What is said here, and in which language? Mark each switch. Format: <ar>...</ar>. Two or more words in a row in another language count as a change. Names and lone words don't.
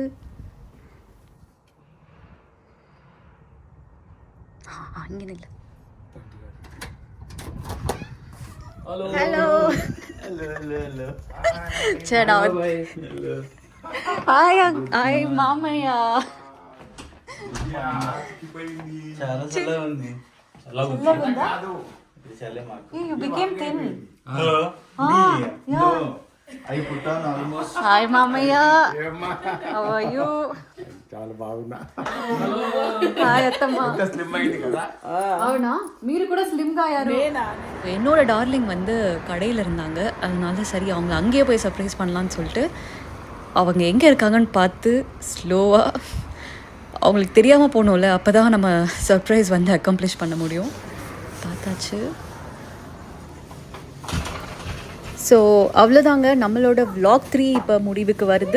<ta>அங்கே இல்லை. ஹலோ சேடா. ஹாய் மாமையா.</ta> <en>You became thin. Yeah. I put on almost. Hi, Mamaya. How are you?</en> <te>చాలా బాగున్నా. హాయ్ అత్తమ్మ. స్లిమ్ అయింది కదా. అవునా, మీరు కూడా స్లిమ్ గా అయ్యారు.</te> <ta>என்னோட டார்லிங் வந்து கடையில் இருந்தாங்க. அதனால சரி அவங்க அங்கேயே போய் சர்ப்ரைஸ் பண்ணலான்னு சொல்லிட்டு அவங்க எங்கே இருக்காங்கன்னு பார்த்து ஸ்லோவாக, அவங்களுக்கு தெரியாமல் போகணும்ல, அப்போ தான் நம்ம சர்ப்ரைஸ் வந்து அக்கம்ப்ளிஷ் பண்ண முடியும். பார்த்தாச்சு. ஸோ அவ்வளோதாங்க, நம்மளோட vlog 3 இப்போ முடிவுக்கு வருது.</ta>